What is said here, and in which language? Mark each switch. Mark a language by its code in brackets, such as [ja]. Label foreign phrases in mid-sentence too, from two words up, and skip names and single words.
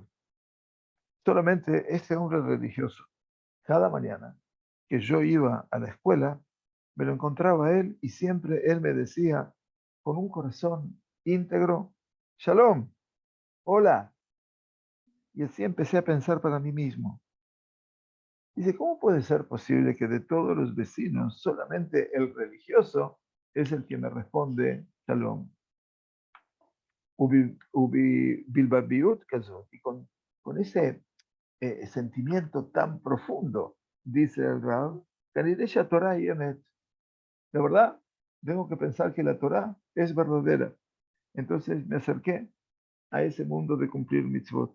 [es] Solamente este hombre religioso, cada mañana que yo iba a la escuela, me lo encontraba él y siempre él me decía con un corazón íntegro, shalom, hola. Y así empecé a pensar para mí mismo. Dice, ¿cómo puede ser posible que de todos los vecinos solamente el religioso es el que me responde shalom? [he] בלבביות כזאת. [es] Y con ese sentimiento tan profundo, dice el Rab, Kanidesha Torah y Emet. La verdad, tengo que pensar que la Torah es verdadera. Entonces me acerqué a ese mundo de cumplir mitzvot.